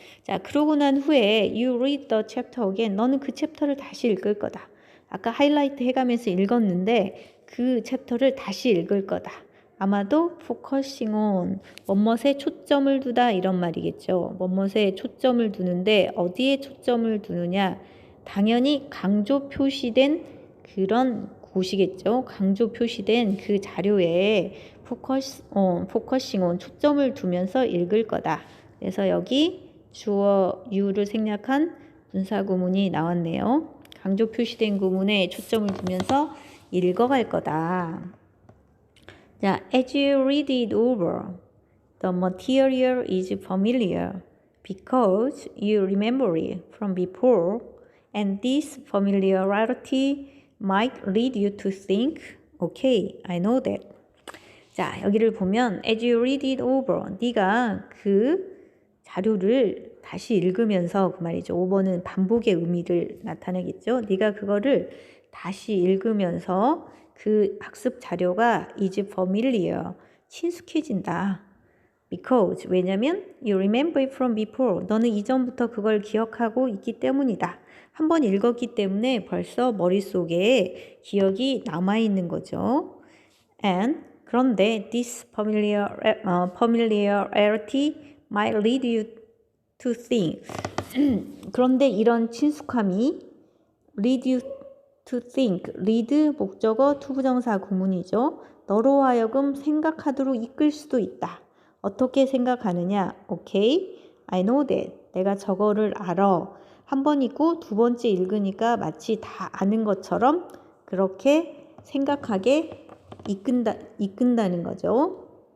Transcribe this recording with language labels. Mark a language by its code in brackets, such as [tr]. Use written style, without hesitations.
[ko] 자, 그러고 난 후에 [en] you read the chapter again. [ko] 너는 그 챕터를 다시 읽을 거다. 아까 하이라이트 해가면서 읽었는데 그 챕터를 다시 읽을 거다. 아마도 focusing on, 뭐뭇에 초점을 두다 이런 말이겠죠. 뭐뭇에 초점을 두는데 어디에 초점을 두느냐. 당연히 강조 표시된 그런 곳이겠죠. 강조 표시된 그 자료에 focusing on, 초점을 두면서 읽을 거다. 그래서 여기 주어 you를 생략한 분사구문이 나왔네요. 강조 표시된 구문에 초점을 두면서 읽어갈 거다. [en] 자, as you read it over, the material is familiar because you remember it from before, and this familiarity might lead you to think, okay, I know that. [ko] 자, 여기를 보면 [en] as you read it over, [ko] 네가 그 자료를 다시 읽으면서 그 말이죠. over는 반복의 의미를 나타내겠죠. 네가 그거를 다시 읽으면서 그 학습 자료가 [en] is familiar, [ko] 친숙해진다. [en] Because, 왜냐면 you remember it from before. [ko] 너는 이전부터 그걸 기억하고 있기 때문이다. 한번 읽었기 때문에 벌써 머릿속에 기억이 남아있는 거죠. [en] And 그런데 this familiarity might lead you to think. [ko] 그런데 이런 친숙함이 [en] lead you to think. [ko] lead 목적어 투부정사 구문이죠. 너로 하여금 생각하도록 이끌 수도 있다. 어떻게 생각하느냐? [en] Okay, I know that. [ko] 내가 저거를 알아. 한 번 읽고 두 번째 읽으니까 마치 다 아는 것처럼 그렇게 생각하게 이끈다는 거죠.